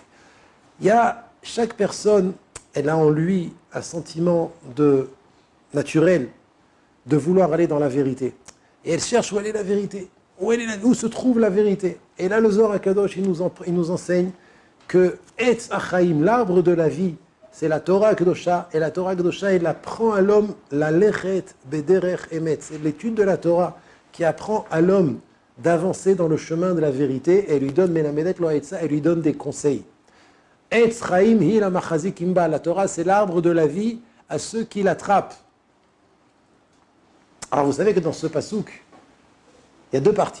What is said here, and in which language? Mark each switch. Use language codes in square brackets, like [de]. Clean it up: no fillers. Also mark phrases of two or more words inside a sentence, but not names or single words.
[fr] Chaque personne, elle a en lui un sentiment naturel de vouloir aller dans la vérité. Et elle cherche où est la vérité, où se trouve la vérité. Et là, le Zohar HaKadosh, il nous enseigne que [he] עץ החיים, [fr] l'arbre de la vie, c'est la [he] תורה קדושה, [fr] et la [he] תורה קדושה, [fr] elle apprend à l'homme la [he] לכת בדרך אמת. [fr] C'est l'étude de la Torah qui apprend à l'homme d'avancer dans le chemin de la vérité, et elle lui donne, elle lui donne des conseils. [he] עץ חיים היא למחזיקים בה. [fr] La Torah, c'est l'arbre de la vie à ceux qui l'attrapent. Alors vous savez que dans ce pasouk, il y a deux parties.